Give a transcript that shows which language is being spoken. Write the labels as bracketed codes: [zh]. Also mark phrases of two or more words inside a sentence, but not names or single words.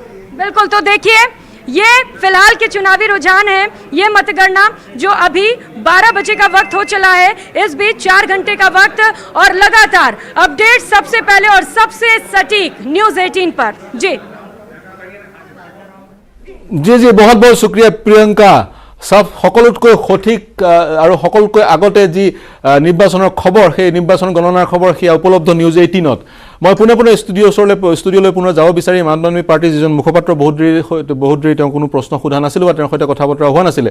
[hi] बिल्कुल, तो देखिए ये फिलहाल के चुनावी रुझान है। ये मतगणना जो अभी 12 बजे का वक्त हो चला है, इस बीच 4 घंटे का वक्त और लगातार अपडेट सबसे पहले और सबसे सटीक न्यूज़ 18 पर। जी जी जी, बहुत बहुत शुक्रिया प्रियंका। [as] সকলোতকৈ সঠিক আৰু সকলোতকৈ আগতে যি নিৰ্বাচনৰ খবৰ, সেই নিৰ্বাচন গণনাৰ খবৰ সেয়া উপলব্ধ নিউজ 18ত। মই পুনে ষ্টুডিঅ'লৈ পুনৰ যাব বিচাৰিম। আম আদমি পাৰ্টীৰ যিজন মুখপাত্ৰ বহুত দেৰি তেওঁ কোনো প্ৰশ্ন সোধা নাছিলোঁ বা তেওঁৰ সৈতে কথা বতৰা হোৱা নাছিলে।